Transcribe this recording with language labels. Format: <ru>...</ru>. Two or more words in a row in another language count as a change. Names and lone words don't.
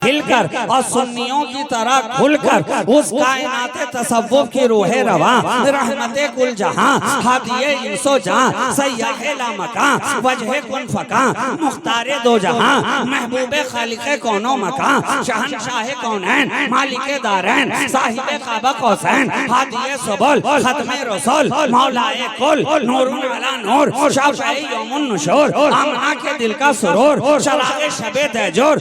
<hi>हिलकर और सुन्नियों की तरह खुलकर उस कायनात तसव्वुफ की रूह रवा रहमते कुल जहां हादिये इंसो जहां सय्यह ला मकां वजह कुन फकां मुख्तारे दो जहां महबूबे खालिक़े कौनो मकां शहंशाह कौनैन मालिके दारैन साहिबे काबा कौसैन हादिये सुबुल खत्मे रसूल मौलाए कुल</hi> <ar>نور على نور</ar> <hi>शाफ़ई यौमुन नुशूर आमना के दिल का सुरूर शराए शबे तैजूर</hi>